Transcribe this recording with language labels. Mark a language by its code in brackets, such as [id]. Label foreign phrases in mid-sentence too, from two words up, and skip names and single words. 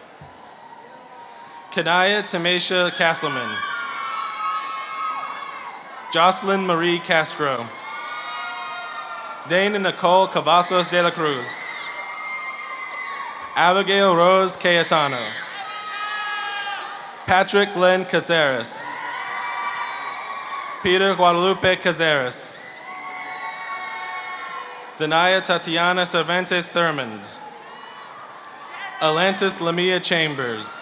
[en] Kanaya Tamesha Castleman. Jocelyn Marie Castro. Dana Nicole Cavazos de la Cruz. Abigail Rose Cayetano. Patrick Glenn Cazares. Peter Guadalupe Cazares. Danaya Tatiana Cervantes Thurmond. Atlantis Lamia Chambers.